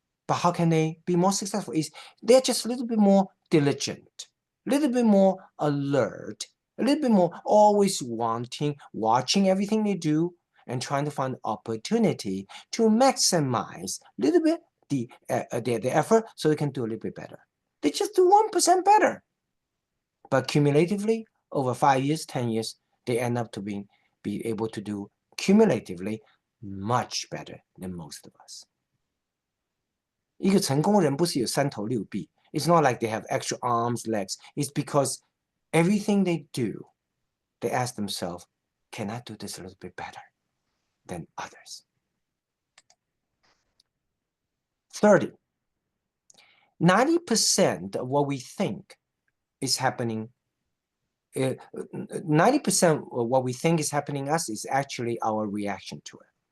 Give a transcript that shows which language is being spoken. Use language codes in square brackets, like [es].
[en] But how can they be more successful? Is they're just a little bit more diligent, a little bit more alert, a little bit more always watching everything they do, and trying to find opportunity to maximize a little bit the effort so they can do a little bit better. They just do 1% better. But cumulatively, over 5 years, 10 years, they end up to be able to do cumulatively much better than most of us. [zh] 一个成功人不是有3头6臂. [en] It's not like they have extra arms, legs. It's because everything they do, they ask themselves, can I do this a little bit better than others? 30. 90% of what we think is happening 90% of what we think is happening to us is actually our reaction to it.